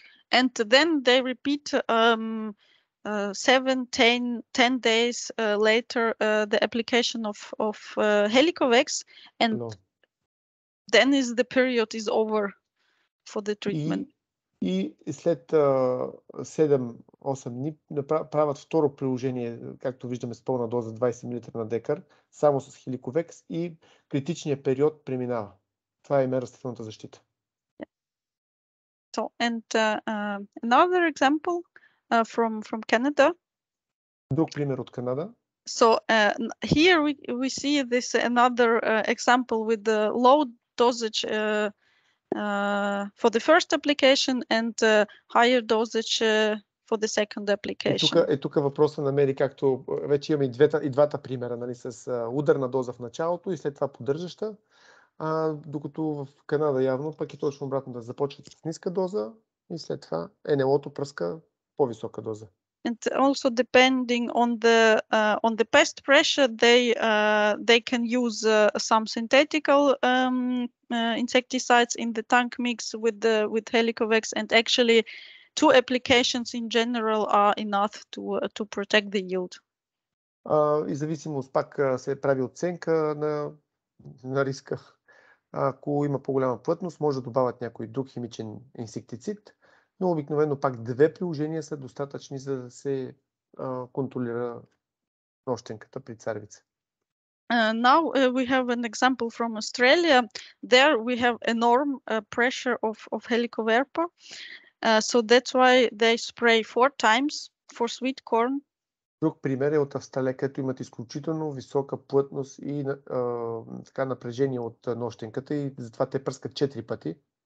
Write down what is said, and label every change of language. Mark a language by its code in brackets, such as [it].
[en] And then they repeat 7-10 days later the application of Helikovekс, and then the period is over for the treatment. [bg] И след 7-8 дни правят второ приложение, както виждаме, с пълна доза 20 мл на декар, само с Хеликовекс, и критичният период преминава. Това е растителната защита. [en] So, and another example from Canada. [bg] Друг пример от Канада. [en] So here we see this another example with the low dosage for the first application and higher dosage for the second application. [bg] Тук въпросът намери, както вече имаме и двата примера, нали, с ударна доза в началото и след това поддържаща, докато в Канада явно пък е точно обратно, да започват с ниска доза и след това НЛО-то пръска по-висока доза. [en] And also depending on the pest pressure, they can use some synthetical insecticides in the tank mix with Helikovekс, and actually 2 applications in general are enough to protect the yield. [bg] И зависимост пак се прави оценка на риска. Ако има по-голяма плътност, може да добавят някой друг химичен инсектицид, но обикновено пак 2 приложения са достатъчни, за да се контролира нощенката при царевица. [en] Now we have an example from Australia. There we have enormous pressure of Helicoverpa, so that's why they spray 4 times for sweet corn. [bg] Друг пример е от Австралия, където имат изключително висока плътност и така напрежение от нощенката, и затова те пръскат 4 пъти.